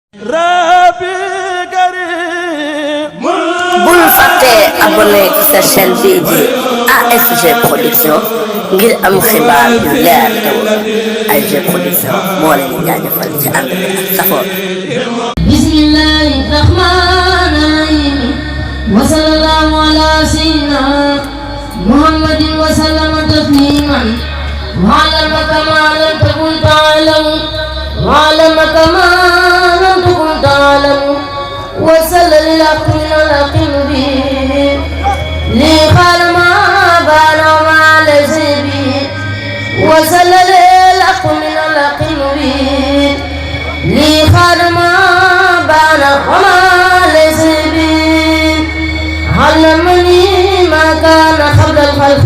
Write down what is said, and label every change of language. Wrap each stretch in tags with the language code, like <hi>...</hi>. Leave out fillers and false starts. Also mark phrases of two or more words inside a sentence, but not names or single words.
<wo>bul fàtte abonné ci sa chaîne bii di ASG Production ngir am xibaar yu leer te wóor ASG Production moo leen di jaajëfal ci ànd bi ak safoo</wo> <ar>بسم الله الرحمن الرحيم وصلى الله على سيدنا محمد وسلم تسليما وعلم كما لم تكن تعلم وعلم كما لم تكن ta'lamu وصل للحق من الحق المبين لقال ما بان وما ليس به وصل للحق من الحق المبين لقال ما بان وما ليس به علمني ما كان قبل الخلق</ar>